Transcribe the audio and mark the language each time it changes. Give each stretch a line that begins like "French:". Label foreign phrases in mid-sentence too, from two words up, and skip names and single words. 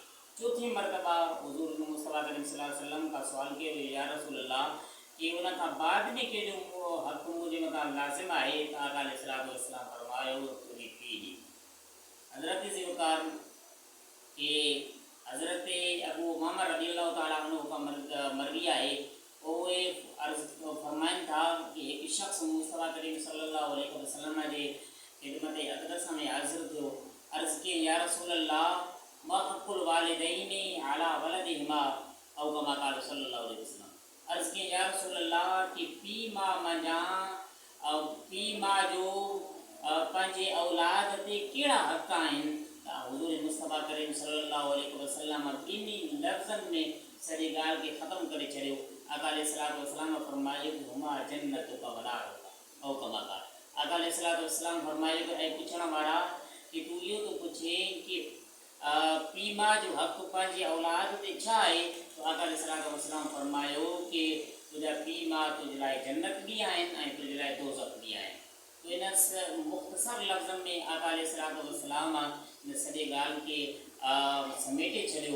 Sindhi: चौथी मरतबा हुज़ूर मुस्तफ़ा करीम
Arabic: صلى الله عليه وسلم
Sindhi: खां सुवाल कयो,
Arabic: يا رسول الله,
Sindhi: कि उन खां बाद में कंहिंजो हक़ मुंहिंजे मथां लाज़िम आहे? त आका
Arabic: عليه الصلاة والسلام
Sindhi: फरमायो तुंहिंजी पीउ जी। हज़रत जी वक़ार कि हज़रत अबू उमामा
Arabic: رضي الله تعالى عنه
Sindhi: का मरवी आहे, उहे अर्ज़ु फरमाइनि था कि हिकु शख़्स मुस्तफ़ा करीम
Arabic: صلى الله عليه وسلم
Sindhi: जे ख़िदमत अक़दस में हाज़िर थियो। अर्ज़ु कई,
Arabic: يا رسول الله ما حق الوالدين على ولدهما أو كما قال صلى الله عليه وسلم.
Sindhi: अर्ज़ु कई,
Arabic: يا رسول الله,
Sindhi: कि पीउ माउ मंझां पीउ माउ जो पंहिंजे औलाद ते कहिड़ा हक़ आहिनि? त हुज़ूर मुस्तफ़ा करीम
Arabic: صلى الله عليه وسلم
Sindhi: ॿिन्ही लफ़्ज़नि में सॼी ॻाल्हि खे ख़तमु करे छॾियो।
Arabic: آقا عليه الصلاة والسلام फरमायो هما جنتك ونارك أو كما قال.
Sindhi: आका
Arabic: عليه الصلاة والسلام
Sindhi: फरमायो कि ऐं पुछण वारा, कि तूं इहो थो पुछे कि पीउ माउ जो हक़ पंहिंजे औलाद ते छा आहे? त आका
Arabic: عليه الصلاة والسلام
Sindhi: फरमायो कि तुंहिंजा पीउ माउ तुंहिंजे लाइ जन्नत बि आहिनि ऐं तुंहिंजे लाइ दोज़ख बि आहिनि। तो इन मुख़्तसर लफ़्ज़नि में आका
Arabic: عليه الصلاة والسلام
Sindhi: इन सॼे ॻाल्हि खे समेटे छॾियो।